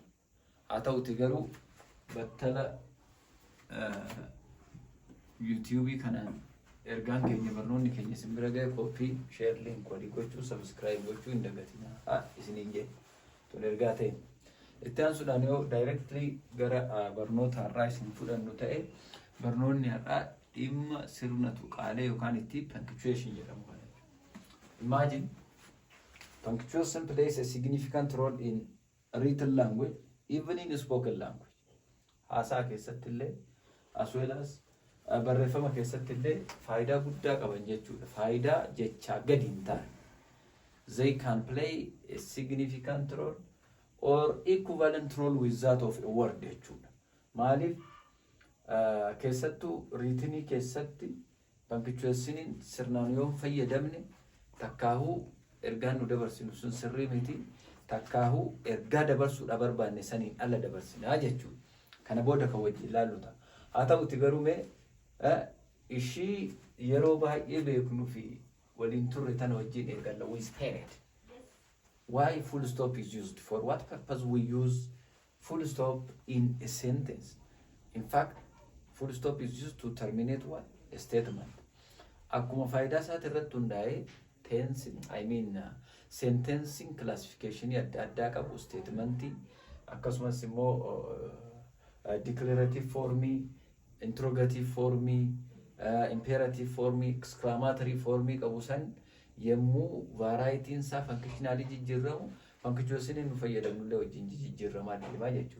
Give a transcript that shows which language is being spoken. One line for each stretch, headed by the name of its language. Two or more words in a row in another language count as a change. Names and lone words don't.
Oromo: Haa ta'uti garuu battala YouTube kanaan ergaan keenya barnoonni keenya simbira ga'e
English: copy share link
Oromo: walii gochuu subscribe gochuu hin dagatinaa isiniin jedhe tun ergaa ta'e. Itti aansuudhaan yoo directly gara barnoota har'aa isin fudhannu ta'e barnoonni har'aa dhimma sirna tuqaalee yookaan itti punctuation jedhamu kana.
English: Imagine punctuation plays a significant role in written language even in spoken language.
Oromo: Haasaa keessatti illee
English: as well as
Oromo: barreeffama keessatti illee faayidaa guddaa qaban jechuudha. Faayidaa jechaa gadi hin taane.
English: They can play a significant role or equivalent role with that of a word jechuudha.
Oromo: Maaliif keessattuu writinii keessatti punctuationiin sirnaan yoo fayyadamne takkaahuu ergaan nu dabarsinu sun sirrii miti takkaahuu ergaa dabarsuudha barbaanne saniin alla dabarsinaa jechuudha. Kana booda kan wajjin ilaallu ta'a. Haa ta'uti garuu mee ishii yeroo baay'ee beeknuu fi waliin turre tana wajjin eegalla
English: with parent. Why full stop is used? For what purpose we use full stop in a sentence? In fact, full stop is used to terminate what? A statement.
Oromo: Akkuma faayidaa isaati irratti hundaa'ee
English: sentencing classification
Oromo: adda addaa qabu statementii akkasumas immoo declarative formii, interrogative formii, imperative formii, exclamatory formii qabu san yemmuu varietiin isaa functionally jijjiiramu punctuationiin nu fayyadamnullee wajjin jijjiiramaa deemaa jechuudha.